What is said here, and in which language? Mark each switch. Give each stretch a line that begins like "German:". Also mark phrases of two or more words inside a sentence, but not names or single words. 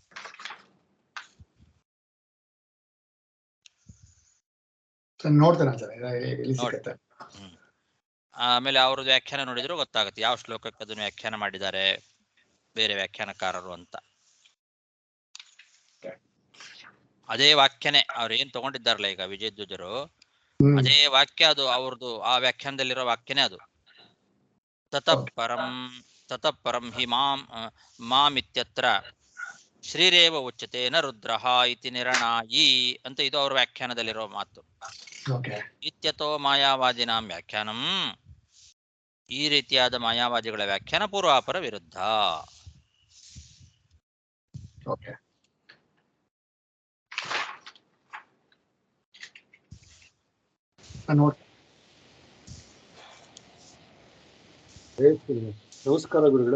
Kannada: ಆಮೇಲೆ ಅವ್ರದ್ದು ವ್ಯಾಖ್ಯಾನ ನೋಡಿದ್ರು ಗೊತ್ತಾಗುತ್ತೆ ಯಾವ ಶ್ಲೋಕಕ್ಕೆ ಅದನ್ನು ವ್ಯಾಖ್ಯಾನ ಮಾಡಿದ್ದಾರೆ ಬೇರೆ ವ್ಯಾಖ್ಯಾನಕಾರರು ಅಂತ. ಅದೇ ವಾಕ್ಯನೇ ಅವ್ರು ಏನ್ ತಗೊಂಡಿದ್ದಾರಲ್ಲ ಈಗ ವಿಜಯಧ್ವಜರು, ಅದೇ ವಾಕ್ಯ ಅದು ಅವ್ರದ್ದು ಆ ವ್ಯಾಖ್ಯಾನದಲ್ಲಿರೋ ವಾಕ್ಯನೇ ಅದು.
Sanskrit: ತತಃ ಪರಂ ಹಿ ಮಾಮಿತ್ಯತ್ರ ಶ್ರೀರೇವ ಉಚ್ಯತೆ ನ ರುದ್ರಃ ಇತಿ ನಿರ್ಣಾಯಿ
Kannada: ಅಂತ ಇದು ಅವ್ರ ವ್ಯಾಖ್ಯಾನದಲ್ಲಿರೋ ಮಾತು.
Sanskrit: ಇತ್ಯತೋ ಮಾಯಾವಾದಿನಾಂ ವ್ಯಾಖ್ಯಾನಂ.
Kannada: ಈ ರೀತಿಯಾದ ಮಾಯಾವಾದಿಗಳ ವ್ಯಾಖ್ಯಾನ ಪೂರ್ವಾಪರ ವಿರುದ್ಧ. ನಮಸ್ಕಾರ ಗುರುಗಳೇ.